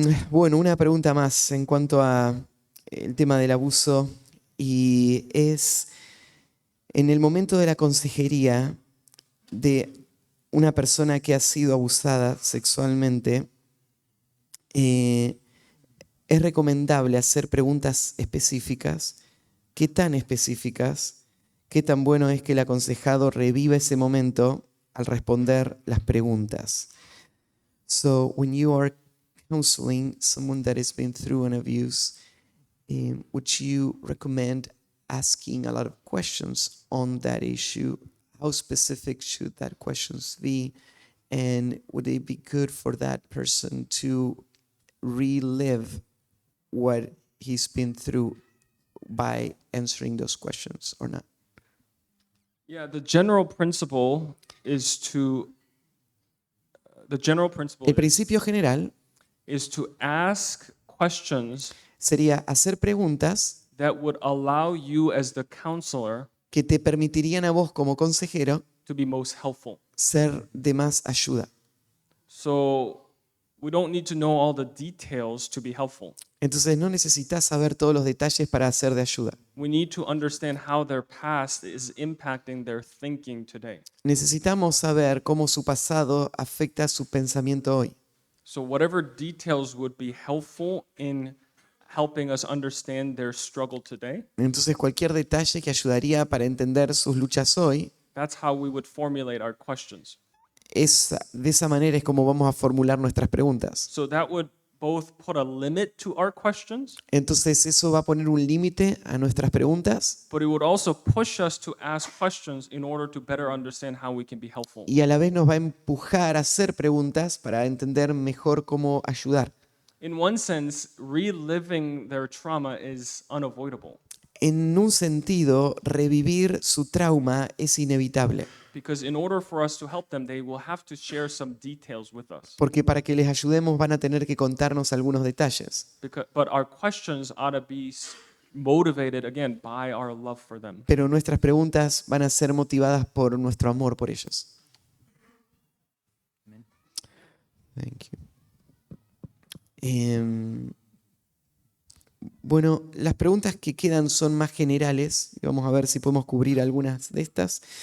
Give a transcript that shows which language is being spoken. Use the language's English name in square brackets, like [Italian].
[Spanish] Bueno, una pregunta más en cuanto a el tema del abuso y es en el momento de la consejería de una persona que ha sido abusada sexualmente, es recomendable hacer preguntas específicas. ¿Qué tan específicas? qué tan bueno es que el aconsejado reviva ese momento al responder las preguntas. [English] So when you are counseling someone that has been through an abuse, would you recommend asking a lot of questions on that issue? How specific should that questions be? And would it be good for that person to relive what he's been through by answering those questions or not? Yeah, the general principle is to [Spanish] El principio general [English] is to ask questions [Spanish] sería hacer preguntas [English] that would allow you as the counselor [Spanish] que te permitirían a vos como consejero [English] to be most helpful. [Spanish] ser de más ayuda. [English] So we don't need to know all the details to be helpful. [Spanish] Entonces no necesitas saber todos los detalles para ser de ayuda. [English] We need to understand how their past is impacting their thinking today. [Spanish] Necesitamos saber cómo su pasado afecta su pensamiento hoy. [English] So whatever details would be helpful in helping us understand their struggle today, [Spanish] Entonces cualquier detalle que ayudaría para entender sus luchas hoy, [English] that's how we would formulate our questions. [Spanish] de esa manera es como vamos a formular nuestras preguntas. [English] So that would both put a limit to our questions, [Spanish] Entonces eso va a poner un límite a nuestras preguntas [English] but it would also push us to ask questions in order to better understand how we can be helpful. [Spanish] y a la vez nos va a empujar a hacer preguntas para entender mejor cómo ayudar. [English] In one sense, reliving their trauma is unavoidable [Spanish] En un sentido, revivir su trauma es inevitable, [English] because in order for us to help them, they will have to share some details with us. [Spanish] porque para que les ayudemos van a tener que contarnos algunos detalles. [English] But our questions ought to be motivated again by our love for them. [Spanish] Pero nuestras preguntas van a ser motivadas por nuestro amor por ellos. [English] Thank you. [Spanish] Bueno, las preguntas que quedan son más generales y vamos a ver si podemos cubrir algunas de estas.